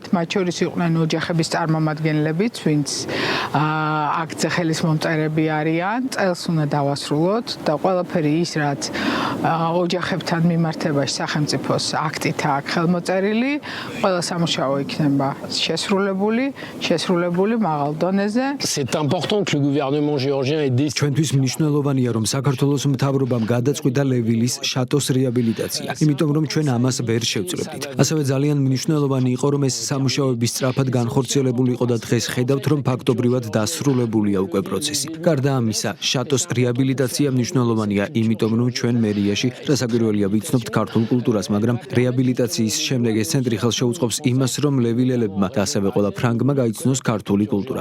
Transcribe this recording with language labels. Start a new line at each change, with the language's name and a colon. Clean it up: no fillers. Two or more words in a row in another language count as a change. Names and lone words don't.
Georgian: მათ შორის იყვნენ ოჯახების წარმომადგენლებიც, ვინც აქტზე ხელის მომწერები არიან, წელს უნდა დავასრულოთ და ყველაფერი ის, რაც ოჯახებთან მიმართებაში სახელმწიფოს აქტით აქვს ხელმოწერილი, ყველა სამუშაო იქნება შესრულებული მაღალ დონეზე.
French: C'est important que le gouvernement géorgien ait des
Georgian: ჩვენთვის მნიშვნელოვანია, რომ საქართველოს მთავრობამ გადაწყვიტა ლევილის შატოს რეაბილიტაცია, იმიტომ რომ ჩვენ ამას ვერ შევძლებდით. ასევე ძალიან მნიშვნელოვანი იყო, რომ ეს სამუშაოები სწრაფად განხორციელებული იყო და დღეს ხედავთ, რომ ფაქტობრივად დასრულებულია უკვე პროცესი. გარდა ამისა, შატოს რეაბილიტაცია მნიშვნელოვანია, იმიტომ რომ ჩვენ მერიაში რასაკვირველია ვიცნობთ ქართულ კულტურას, მაგრამ რეაბილიტაციის შემდეგ ეს ცენტრი ხელშეუწყობს იმას, რომ ლევილელებმა და ასევე ყველა ფრანგმა გაიცნოს ქართული კულტურა.